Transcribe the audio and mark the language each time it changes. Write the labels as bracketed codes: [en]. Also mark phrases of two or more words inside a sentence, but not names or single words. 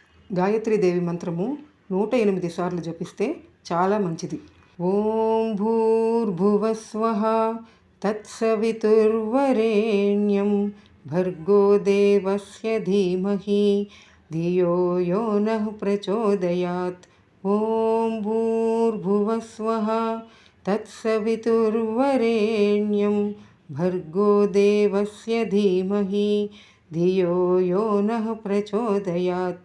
[te] గాయత్రీదేవి మంత్రము 108 సార్లు జపిస్తే చాలా మంచిది. [sa] ओं भूर्भुवस्वः तत्सवितुर्वरेण्यं भर्गो देवस्य धीमहि धियो यो नः प्रचोदयात्. ओं भूर्भुवस्वः तत्सवितुर्वरेण्यं भर्गो देवस्य धीमहि धियो यो नः प्रचोदयात्.